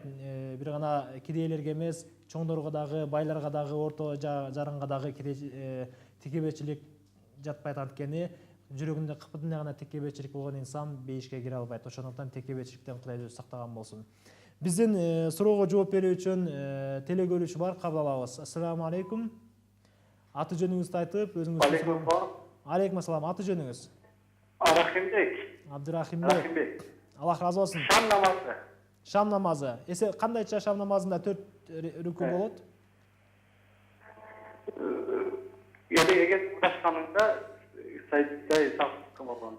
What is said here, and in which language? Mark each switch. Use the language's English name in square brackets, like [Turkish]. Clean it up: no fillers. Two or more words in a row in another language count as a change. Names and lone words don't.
[Kyrgyz] Бир гана кедейлерге эмес, чоңдорго дагы, байларга дагы, орто жаранга дагы текеберчилик жатпайт, анткени жүрөгүндө кыпытындай гана текеберчилик болгон инсан бейишке кире албайт. Ошондуктан текеберчиликтен Кудай өзү сактаган болсун. Биздин суроого жооп берүү үчүн теле көрүүчү бар, кабыл алабыз. [Arabic] السلام عليكم. [Kyrgyz] Аты жөнүңүздү айтып, өзүңүз. [Arabic] عليكم السلام. عليكم السلام. [Kyrgyz] Аты жөнүңүз? Арахимбек. Абдурахимбек. Аллах разы болсун. Шам намазы. Шам намазы. Кандайча шам намазында 4 рүкү болот? Эгер башканында сайдай сактыкка болгондо.